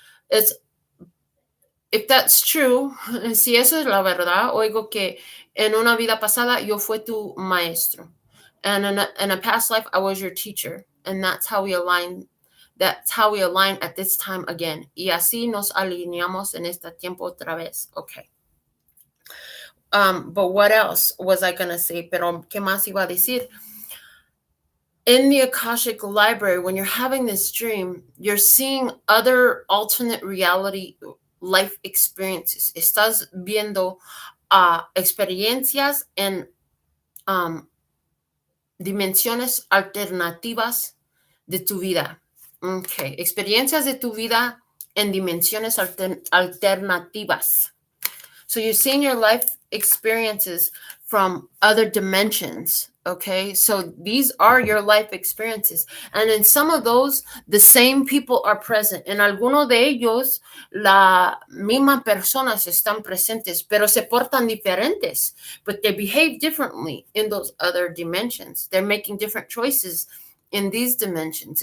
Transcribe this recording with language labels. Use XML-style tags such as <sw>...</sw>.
<en>It's, if that's true,</en> <es>si eso es la verdad, oigo que en una vida pasada yo fui tu maestro.</es> <en>And in a past life, I was your teacher. And that's how we align. That's how we align at this time again.</en> <es>Y así nos alineamos en este tiempo otra vez.</es> <en>Okay. But what else was I going to say?</en> <es>Pero ¿qué más iba a decir?</es> <en>In the Akashic Library, when you're having this dream, you're seeing other alternate reality life experiences.</en> <es>Estás viendo experiencias en dimensiones alternativas de tu vida. Okay, experiencias de tu vida en dimensiones alternativas.</es> <en>So you're seeing your life experiences from other dimensions, okay? So these are your life experiences. And in some of those, the same people are present.</en> <es>En alguno de ellos, la misma personas están presentes, pero se portan diferentes.</es> <en>But they behave differently in those other dimensions. They're making different choices in these dimensions.</en>